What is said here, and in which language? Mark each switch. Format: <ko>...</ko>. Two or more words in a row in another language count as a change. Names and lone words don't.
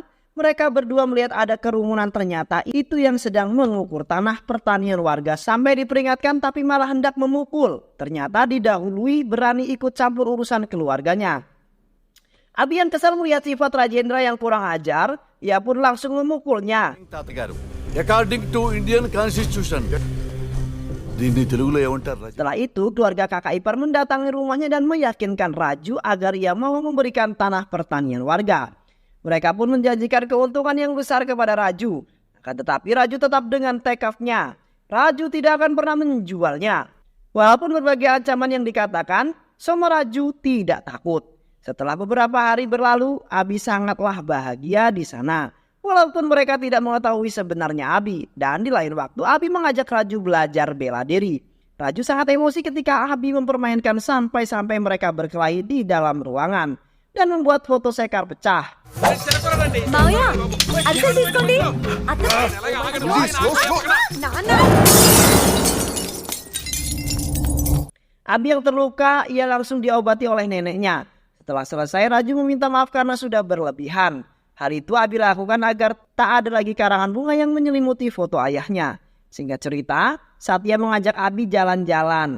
<id>Mereka berdua melihat ada kerumunan, ternyata itu yang sedang mengukur tanah pertanian warga. Sampai diperingatkan tapi malah hendak memukul. Ternyata didahului berani ikut campur urusan keluarganya. Abi yang kesal melihat sifat Rajendra yang kurang ajar, ia pun langsung memukulnya.</id> <te>తాతగారు</te> <en>according to Indian constitution</en> <te>దీన్ని తెలుగులో ఏమంటారు రాజా?</te> <id>Setelah itu, keluarga kakak ipar mendatangi rumahnya dan meyakinkan Raju agar ia mau memberikan tanah pertanian warga. Mereka pun menjanjikan keuntungan yang besar kepada Raju. Akan tetapi Raju tetap dengan tekadnya. Raju tidak akan pernah menjualnya. Walaupun berbagai ancaman yang dikatakan, semua Raju tidak takut. Setelah beberapa hari berlalu, Abi sangatlah bahagia di sana. Walaupun mereka tidak mengetahui sebenarnya Abi. Dan di lain waktu Abi mengajak Raju belajar bela diri. Raju sangat emosi ketika Abi mempermainkan sampai-sampai mereka berkelahi di dalam ruangan. Dan membuat foto Sekar pecah.</id> <te>మావయ్య అర్థం తీసుకోండి నాన్న</te> <id>Abi yang terluka, ia langsung diobati oleh neneknya. Setelah selesai, Raju meminta maaf karena sudah berlebihan. Hal itu Abi lakukan agar tak ada lagi karangan bunga yang menyelimuti foto ayahnya. Singkat cerita, Satya mengajak Abi jalan-jalan.</id>